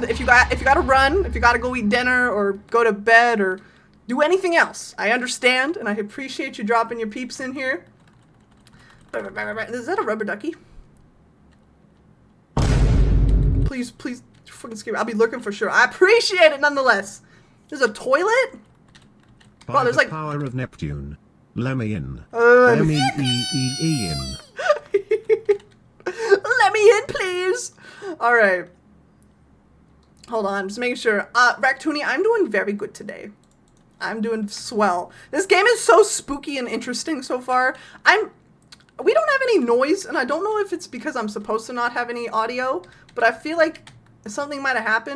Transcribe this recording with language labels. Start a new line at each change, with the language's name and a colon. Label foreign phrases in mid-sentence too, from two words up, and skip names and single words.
English: If you gotta run, if you gotta go eat dinner or go to bed or do anything else, I understand, and I appreciate you dropping your peeps in here. Is that a rubber ducky? Please, please, fucking scream. I'll be looking for sure. I appreciate it nonetheless. There's a toilet? By there's the like... power of Neptune. Let me in. M-E-E-E-E in. Let me in, please. All right. Hold on, just making sure. Ractoony, I'm doing very good today. I'm doing swell. This game is so spooky and interesting so far. We don't have any noise, and I don't know if it's because I'm supposed to not have any audio, but I feel like something might have happened.